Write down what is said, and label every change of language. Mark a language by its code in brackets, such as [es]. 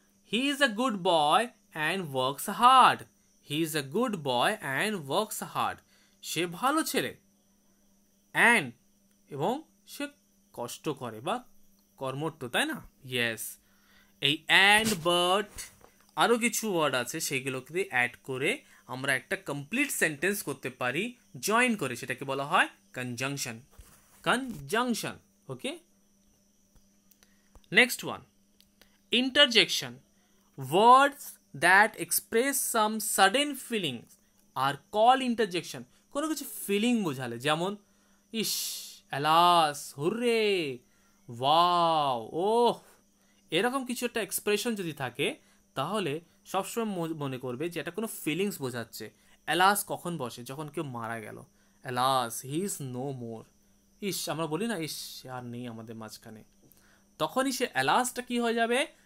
[en] He is a good boy and works hard. He is a good boy and works hard. [bn] সে ভালো ছেলে and এবং সে কষ্ট করে বা কর্মঠ, তাই না? ইয়েস। এই অ্যান্ড বাট আরও কিছু ওয়ার্ড আছে, সেগুলোকে অ্যাড করে আমরা একটা কমপ্লিট সেন্টেন্স করতে পারি জয়েন করে, সেটাকে বলা হয় conjunction. [en] Conjunction. Okay, next one, interjection, words that express some sudden feelings are called interjection. [bn] কোনো কিছু ফিলিং বোঝালে, যেমন ইস, অ্যালাস, হুররে, ওয়াও, ওহ, এরকম কিছু একটা এক্সপ্রেশন যদি থাকে তাহলে সবসময় মনে করবে যে এটা কোনো ফিলিংস বোঝাচ্ছে। অ্যালাস কখন বসে? যখন কেউ মারা গেল, [en] Alas he is no more. [bn] ইস, আমরা বলি না ইস আর নেই আমাদের মাঝখানে, তখনই সে অ্যালাসটা কি হয়ে যাবে?